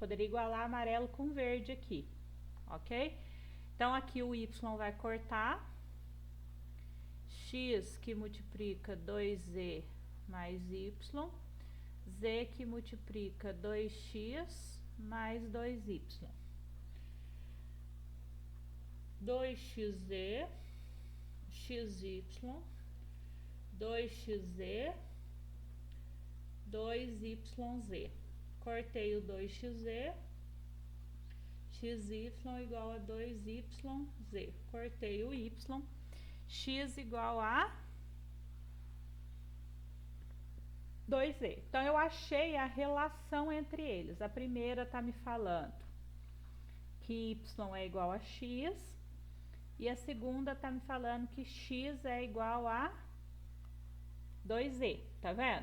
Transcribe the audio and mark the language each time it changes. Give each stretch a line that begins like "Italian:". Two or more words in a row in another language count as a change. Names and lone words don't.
Portuguese: Poderia igualar amarelo com verde aqui, ok? Então, aqui o y vai cortar. X que multiplica 2z mais y. Z que multiplica 2x mais 2y. 2xz, xy, 2xz, 2yz. Cortei o 2xz, xy igual a 2yz. Cortei o y, x igual a 2z. Então, eu achei a relação entre eles. A primeira tá me falando que y é igual a x, e a segunda tá me falando que x é igual a 2z, tá vendo?